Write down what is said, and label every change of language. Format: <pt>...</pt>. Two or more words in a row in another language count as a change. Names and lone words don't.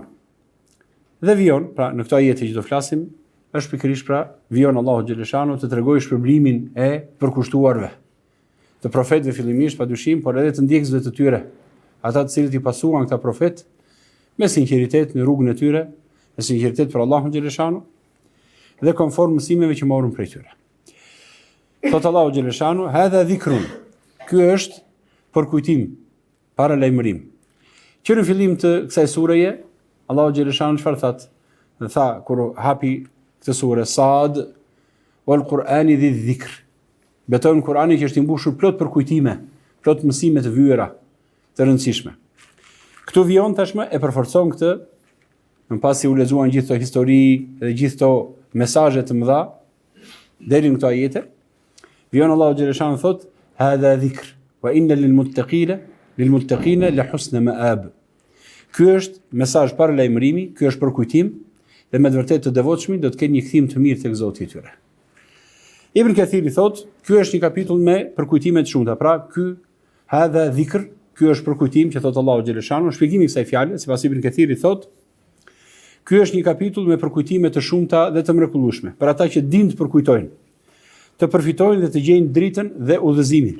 <sq>Dhe vijon, pra në këto ajete që do flasim, është pikërisht pra vijon Allahu xhaleshanu të tregojë shpërblimin e përkushtuarve, të profetëve fillimisht padyshim, por edhe të ndjekësve të tyre, ata të cilët i pasuan këta profet me sinqeritet në rrugën e tyre, me sinqeritet për Allahun xhaleshanu dhe konform mësimeve që morën prej tyre. Thot Allahu xhaleshanu,</sq> <ar>هذا ذكر.</ar> <sq>Ky është përkujtim, paralajmërim. Që në fillim të kësaj sureje, Allahu xhaleshanu çfarë thot? Dhe tha kur hapi këtë sure Sad,</sq> <ar>والقرآن ذي الذكر.</ar> <sq>Betojmë Kur'ani që është i mbushur plot përkujtime, plot mësime të vëra, të rëndësishme. Këtu vijon tashmë e përforcon këtë, në pasi u lexuan gjithë këto histori dhe gjithë këto mesazhe të mëdha deri në këto ajete, vijon Allahu xhaleshanu thot,</sq> <ar>هذا ذكر وإن للمتقين لحسن مآب.</ar> <sq>Ky është mesazh paralajmërimi, ky është përkujtim dhe me të vërtetë të devotshmit do të kenë një kthim të mirë tek Zoti i tyre. Ibn Kathiri thot, ky është një kapitull me përkujtime të shumta. Pra ky</sq> <ar>هذا ذكر,</ar> <sq>ky është përkujtim që thot Allahu xhaleshanu. Shpjegimi i kësaj fjale, sipas Ibn Kathiri thot, ky është një kapitull me përkujtime të shumta dhe të mrekullueshme, për ata që dinë të përkujtojnë, të përfitojnë dhe të gjejnë dritën dhe udhëzimin.</sq>